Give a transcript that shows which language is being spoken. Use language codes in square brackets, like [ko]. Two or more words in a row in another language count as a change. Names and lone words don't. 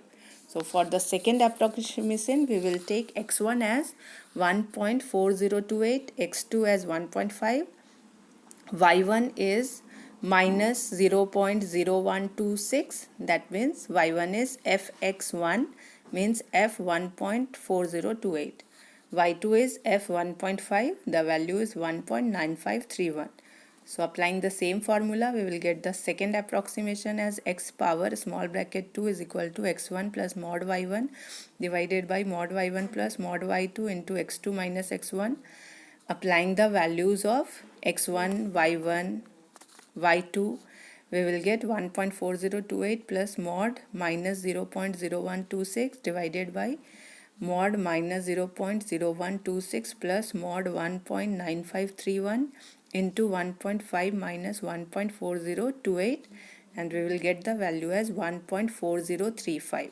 [en] So for the second approximation, we will take x1 as 1.4028, x2 as 1.5, y1 is minus 0.0126, that means y1 is fx1, means f 1.4028, y2 is f 1.5, the value is 1.9531. So applying the same formula, we will get the second approximation as x power small bracket 2 is equal to x1 plus mod y1 divided by mod y1 plus mod y2 into x2 minus x1. Applying the values of x1, y1, y2, we will get 1.4028 plus mod minus 0.0126 divided by mod minus 0.0126 plus mod 1.9531 into 1.5 minus 1.4028, and we will get the value as 1.4035.